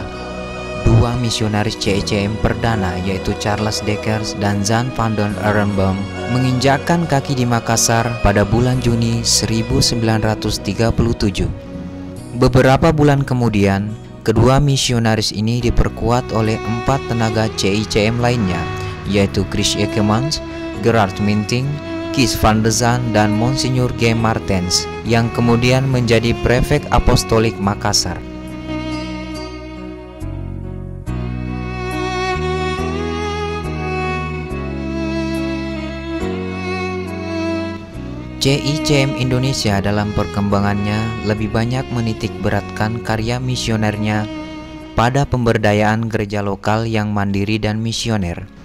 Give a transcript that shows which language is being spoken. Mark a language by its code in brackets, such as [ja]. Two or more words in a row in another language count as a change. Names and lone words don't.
[id] Dua misionaris CICM perdana, yaitu Charles Dekkers dan Jan van den Ehrenboom, menginjakkan kaki di Makassar pada bulan Juni 1937. Beberapa bulan kemudian, kedua misionaris ini diperkuat oleh 4 tenaga CICM lainnya, yaitu Chris Ekemans, Gerard Minting, Kees van de Zaan, dan Monsignor G. Martens, yang kemudian menjadi prefek apostolik Makassar. CICM Indonesia dalam perkembangannya lebih banyak menitik beratkan karya misionernya pada pemberdayaan gereja lokal yang mandiri dan misioner.